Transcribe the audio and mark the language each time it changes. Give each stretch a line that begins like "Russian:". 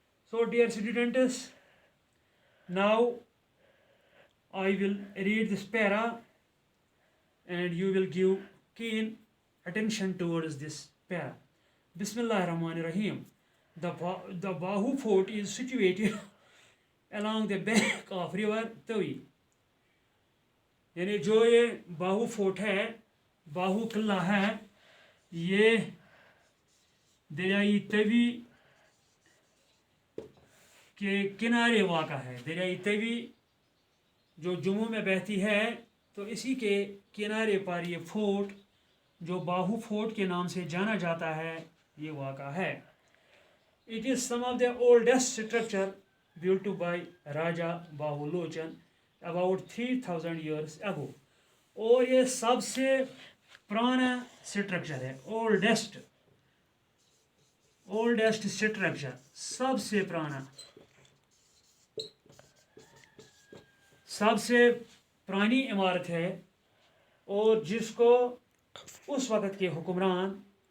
English: So dear students, now I will read this para and you will give keen attention towards this para. Bismillahir-Rahmanir-Rahim. The Bahu Fort is situated along the bank of river Tawi.
Hindi: यानी जो ये बाहू fort है, बाहू किला है, ये दरियाई तवी के किनारे वाक़ा है. दरियाई तवी जो जम्मू में बहती है, तो इसी के किनारे पर ये फोर्ट जो बाहू फोर्ट के नाम से जाना जाता है, ये वाक़ा है.
English: It is some of the oldest structure built by Raja Bahu Lochan about 3000 years ago.
Hindi: और ये सबसे पुराना स्ट्रक्चर है. ओल्डेस्ट स्ट्रक्चर, सबसे पुराना, सबसे पुरानी इमारत है, और जिसको उस वक़्त के हुक्मरान